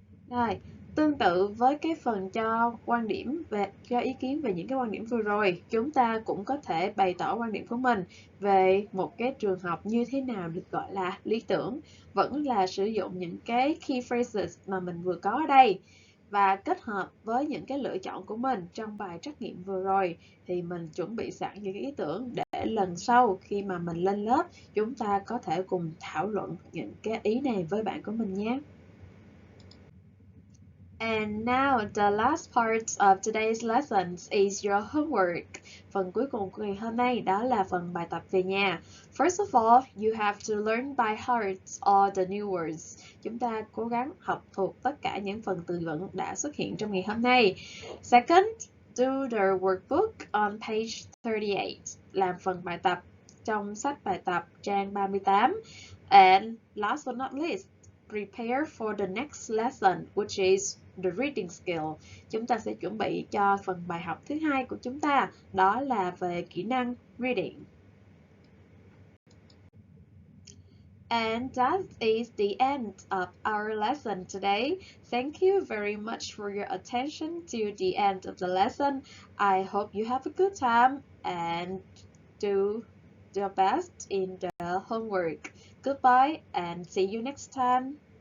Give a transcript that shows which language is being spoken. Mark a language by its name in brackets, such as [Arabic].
[Vietnamese] Rồi, tương tự với cái phần cho ý kiến về những cái quan điểm vừa rồi, chúng ta cũng có thể bày tỏ quan điểm của mình về một cái trường học như thế nào được gọi là lý tưởng, vẫn là sử dụng những cái key phrases mà mình vừa có ở đây và kết hợp với những cái lựa chọn của mình trong bài trắc nghiệm vừa rồi thì mình chuẩn bị sẵn những cái ý tưởng để lần sau khi mà mình lên lớp chúng ta có thể cùng thảo luận những cái ý này với bạn của mình nhé. [English] And now the last part of today's lessons is your homework. [Vietnamese] Phần cuối cùng của ngày hôm nay đó là phần bài tập về nhà. [English] First of all, you have to learn by heart all the new words. [Vietnamese] Chúng ta cố gắng học thuộc tất cả những phần từ vựng đã xuất hiện trong ngày hôm nay. [English] Second, do the workbook on page 38. [Vietnamese] Làm phần bài tập trong sách bài tập trang 38. [English] And last but not least, prepare for the next lesson, which is the reading skill. [Vietnamese] Chúng ta sẽ chuẩn bị cho phần bài học thứ hai của chúng ta, đó là về kỹ năng reading. [English] And that is the end of our lesson today. Thank you very much for your attention to the end of the lesson. I hope you have a good time and do your best in the homework. Goodbye and see you next time.